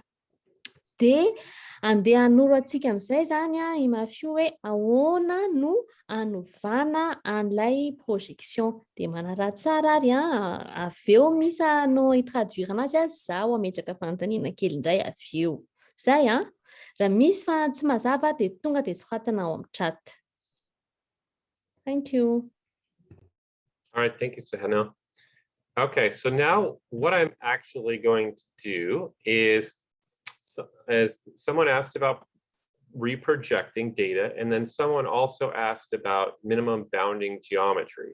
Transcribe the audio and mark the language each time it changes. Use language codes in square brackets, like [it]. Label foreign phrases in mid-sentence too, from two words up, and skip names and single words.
[mg] De andeha hanoro atsika amin'izay zany i mafio hoe ahoana no anovana an'ilay projection. De manara tsara ary avy eo misy no hitraduire anazy zaho ametraka fanontaniana kely indray avy eo. Zay raha misy fa tsy mazava de tonga de soratana ao amin'ny chat. [en] Thank you. All right, thank you, Seheno. Okay, so now what I'm actually going to do is, as someone asked about reprojecting data, and then someone also asked about minimum bounding geometry.